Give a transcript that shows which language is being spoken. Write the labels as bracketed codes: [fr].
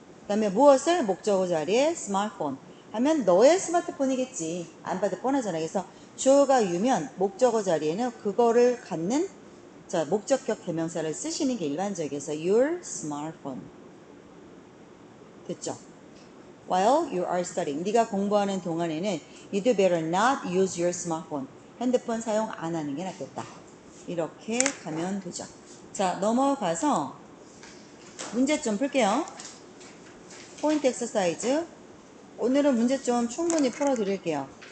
[ko] 그 다음에 무엇을 목적어 자리에 스마트폰 하면 너의 스마트폰이겠지. 안 봐도 뻔하잖아. 그래서 주어가 you면 목적어 자리에는 그거를 갖는 자 목적격 대명사를 쓰시는 게 일반적이어서 [en] your smartphone. [ko] 됐죠? [en] While you are studying. [ko] 네가 공부하는 동안에는 [en] you'd better not use your smartphone. [ko] 핸드폰 사용 안 하는 게 낫겠다. 이렇게 가면 되죠. 자, 넘어가서 문제 좀 풀게요. 포인트 엑서사이즈. 오늘은 문제 좀 충분히 풀어드릴게요.